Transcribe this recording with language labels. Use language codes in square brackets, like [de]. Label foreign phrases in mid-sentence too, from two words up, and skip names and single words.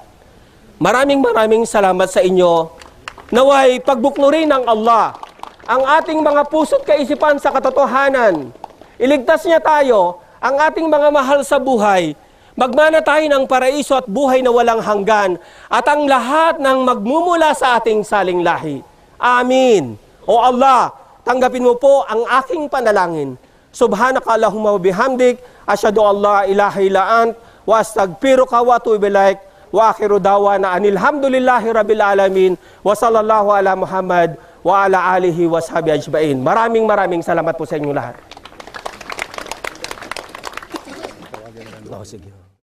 [tl] Maraming salamat sa inyo. Naway pagbuknurin ng Allah ang ating mga puso't kaisipan sa katotohanan. Iligtas niya tayo, ang ating mga mahal sa buhay. Magmana tayo ng paraiso at buhay na walang hanggan at ang lahat ng magmumula sa ating saling lahi. Amin. O Allah, tanggapin mo po ang aking panalangin. [ar] سبحانك اللهم وبحمدك، أشهد أن لا إله إلا أنت، وأستغفرك وأتوب إليك، وآخر دعوانا أن الحمد لله رب العالمين، وصلى الله على محمد وعلى آله وصحبه أجمعين. [tl] Maraming salamat po sa inyong lahat. Oh, sige.